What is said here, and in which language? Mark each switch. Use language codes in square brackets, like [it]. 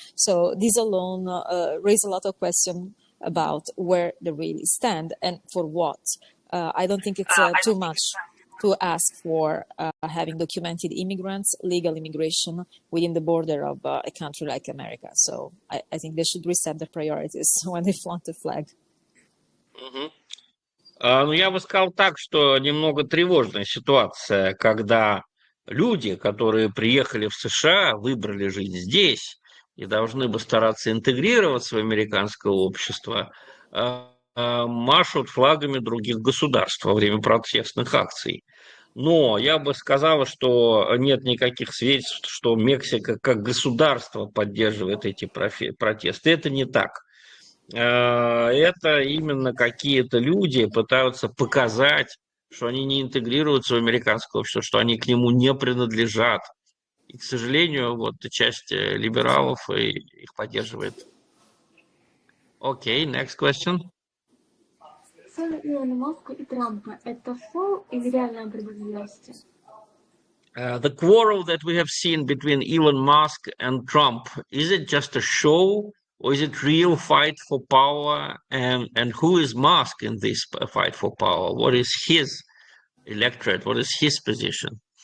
[en] So this alone raises a lot of questions about where they really stand and for what. I don't think it's too much to ask for having documented immigrants, legal immigration within the border of a country like America. So I think they should reset their priorities when they flaunt the flag. [ru] Ну, я бы сказал так, что немного тревожная ситуация, когда люди, которые приехали в США, выбрали жить здесь и должны бы стараться интегрироваться в американское общество, машут флагами других государств во время протестных акций. Но я бы сказала, что нет никаких свидетельств, что Мексика как государство поддерживает эти протесты. Это не так. Это именно какие-то люди пытаются показать, что они не интегрируются в американское общество, что они к нему не принадлежат. И, к сожалению, вот часть либералов их поддерживает. [en] Окей, next question. [ru] Ссоры Илона Маска и Трампа – это шоу или реальная борьба за власти? [en] The quarrel that we have seen between Elon Musk and Trump, is it just a show or is it real fight for power? And who is Musk in this fight for power? What is his electorate? What is his position?